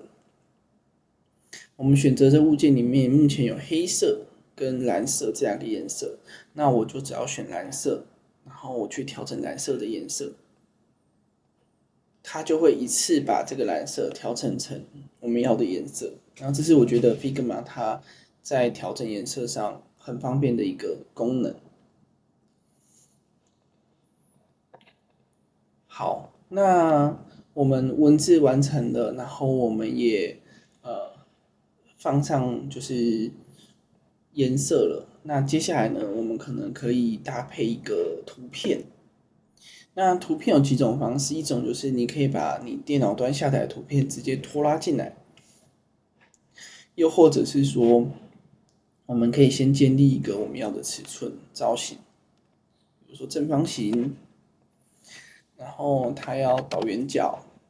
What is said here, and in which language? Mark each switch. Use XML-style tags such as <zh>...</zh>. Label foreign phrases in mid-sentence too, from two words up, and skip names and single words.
<zh>我們選擇這物件裡面目前有黑色跟藍色這兩個顏色，那我就只要選藍色，然後我去調整藍色的顏色，它就會一次把這個藍色調整成我們要的顏色。然後這是我覺得 Figma 它在調整顏色上很方便的一個功能。好，那我們文字完成了，然後我們也放上就是顏色了。那接下來呢，我們可能可以搭配一個圖片。那圖片有幾種方式，一種就是你可以把你電腦端下載的圖片直接拖拉進來，又或者是說，我們可以先建立一個我們要的尺寸造型，比如說正方形，然後它要倒圓角。</zh>